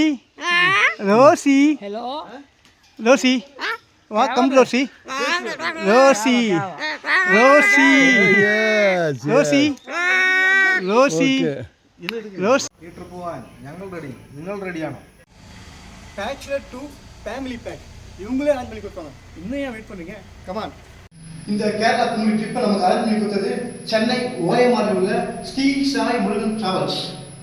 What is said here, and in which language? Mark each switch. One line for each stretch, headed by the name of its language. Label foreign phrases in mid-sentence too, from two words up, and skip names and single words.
English: Rosie. Hello. Rosie. Come Rosie. Rosie. Rosie. Yes. Rosie. Rosie. Rosie.
Malayalam: തിയേറ്റർ പോവാൻ ഞങ്ങൾ റെഡി, നിങ്ങൾ റെഡിയാണോ?
English: bachelor to family pack
Tamil: இவங்களே அரேஞ்ச் பண்ணி கொடுப்பாங்க. இன்னும் ஏன் வெயிட் பண்ணுறீங்க? கமான். இந்த கேரளா கும்பி ட்ரிப்பை நமக்கு அரேஞ்ச் பண்ணி கொடுத்தது சென்னை ஓஎம்ஆரில் உள்ள ஸ்ரீ சாய் முருகன் டிராவல்ஸ்.